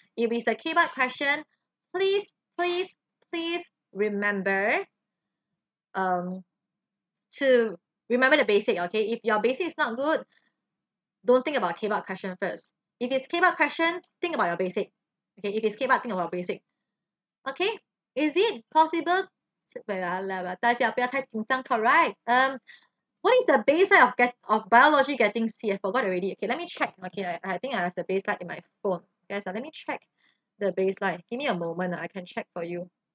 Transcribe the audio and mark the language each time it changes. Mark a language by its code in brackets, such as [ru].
[en] If it's a keyboard question, please remember to remember the basic, okay? If your basic is not good, don't think about keyboard question first. If it's keyboard question, think about your basic. Okay, if it's keyboard, think about basic. Okay, is it possible? [zh] 大家不要太紧张 correct? [en] What is the baseline of biology getting C? I forgot already. Okay, let me check. Okay, I think I have the baseline in my phone. Guys, let me check the baseline. Give me a moment. I can check for you.